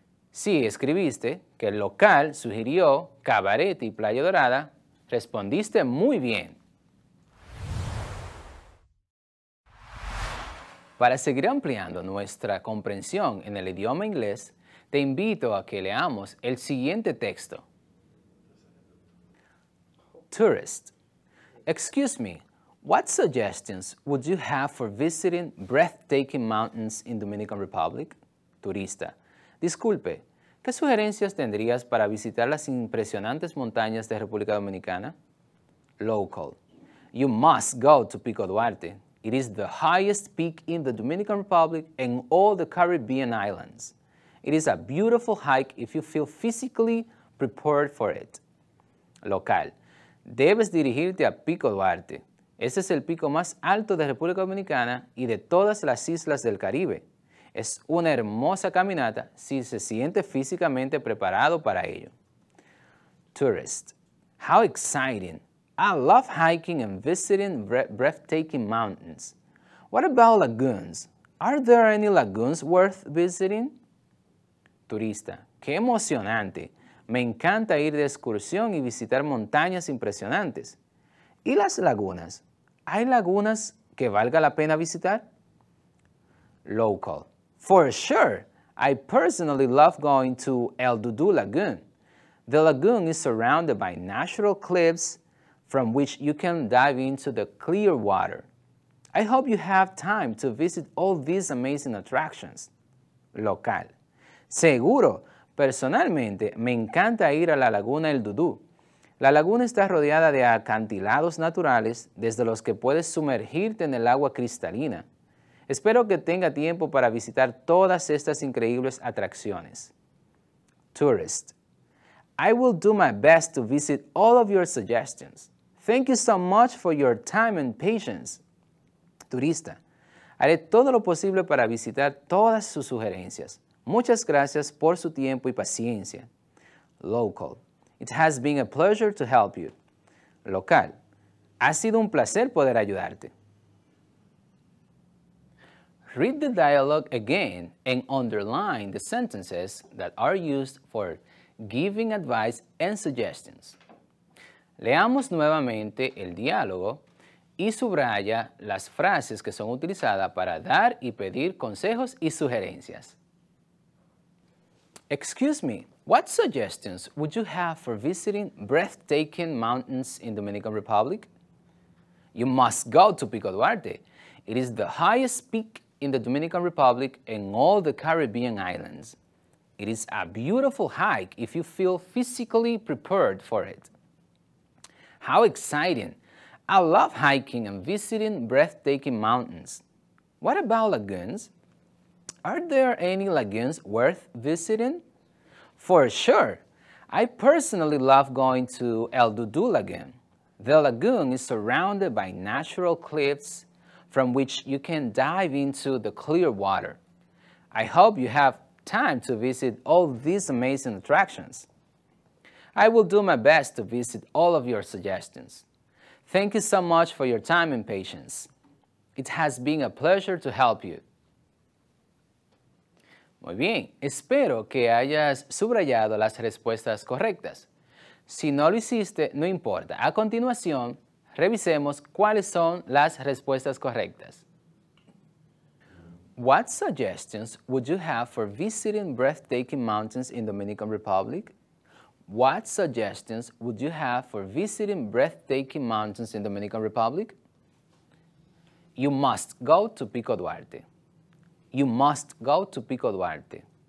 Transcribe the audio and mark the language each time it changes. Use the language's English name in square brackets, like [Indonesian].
[Spanish] Si escribiste que el local sugirió Cabarete y Playa Dorada, respondiste muy bien. Para seguir ampliando nuestra comprensión en el idioma inglés, te invito a que leamos el siguiente texto. [English] Tourist. Excuse me, what suggestions would you have for visiting breathtaking mountains in Dominican Republic? [Spanish] Turista. Disculpe, ¿qué sugerencias tendrías para visitar las impresionantes montañas de República Dominicana? [English] Local. You must go to Pico Duarte. It is the highest peak in the Dominican Republic and all the Caribbean islands. It is a beautiful hike if you feel physically prepared for it. [Spanish] Local. Debes dirigirte a Pico Duarte. Ese es el pico más alto de República Dominicana y de todas las islas del Caribe. Es una hermosa caminata si se siente físicamente preparado para ello. [English] Tourist. How exciting! I love hiking and visiting breathtaking mountains. What about lagoons? Are there any lagoons worth visiting? [Spanish] Turista. ¡Qué emocionante! Me encanta ir de excursión y visitar montañas impresionantes. ¿Y las lagunas? ¿Hay lagunas que valga la pena visitar? [English] Local. For sure! I personally love going to El Dudu Lagoon. The lagoon is surrounded by natural cliffs from which you can dive into the clear water. I hope you have time to visit all these amazing attractions. [Spanish] Local. Seguro, personalmente me encanta ir a la laguna El Dudú. La laguna está rodeada de acantilados naturales desde los que puedes sumergirte en el agua cristalina. Espero que tenga tiempo para visitar todas estas increíbles atracciones. [English] Tourist. I will do my best to visit all of your suggestions. Thank you so much for your time and patience. [Spanish] Turista. Haré todo lo posible para visitar todas sus sugerencias. Muchas gracias por su tiempo y paciencia. [English] Local. It has been a pleasure to help you. [Spanish] Local. Ha sido un placer poder ayudarte. [English] Read the dialogue again and underline the sentences that are used for giving advice and suggestions. [Spanish] Leamos nuevamente el diálogo y subraya las frases que son utilizadas para dar y pedir consejos y sugerencias. [English] Excuse me, what suggestions would you have for visiting breathtaking mountains in Dominican Republic? You must go to Pico Duarte. It is the highest peak in the Dominican Republic and all the Caribbean islands. It is a beautiful hike if you feel physically prepared for it. How exciting! I love hiking and visiting breathtaking mountains. What about lagoons? Are there any lagoons worth visiting? For sure! I personally love going to El Dudu Lagoon. The lagoon is surrounded by natural cliffs from which you can dive into the clear water. I hope you have time to visit all these amazing attractions. I will do my best to visit all of your suggestions. Thank you so much for your time and patience. It has been a pleasure to help you. [Spanish] Muy bien, espero que hayas subrayado las respuestas correctas. Si no lo hiciste, no importa. A continuación, revisemos cuáles son las respuestas correctas. [English] What suggestions would you have for visiting breathtaking mountains in Dominican Republic? What suggestions would you have for visiting breathtaking mountains in Dominican Republic? You must go to Pico Duarte. You must go to Pico Duarte.